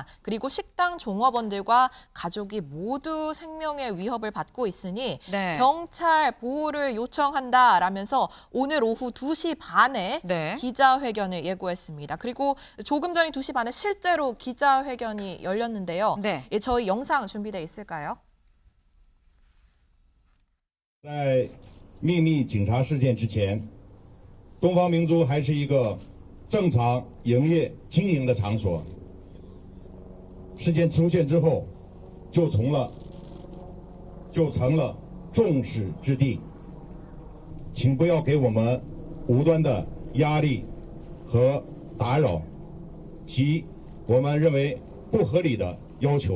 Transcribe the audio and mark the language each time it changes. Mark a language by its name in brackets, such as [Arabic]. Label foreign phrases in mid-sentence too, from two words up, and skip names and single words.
[Korean] 그리고 식당 종업원들 과 가족이 모두 생명의 위협을 받고 있으니 경찰 보호를 요청한다라면서 오늘 오후 2시 반에 기자회견을 예고했습니다. 그리고 조금 전인 2시 반에 실제로 기자회견이 열렸는데요. 저희 영상 준비돼 있을까요? [Chinese] 在秘密警察事件之前，东方明珠还是一个正常营业经营的场所。事件出现之后，就成了众矢之的，请不要给我们无端的压力和打扰，及我们认为不合理的要求。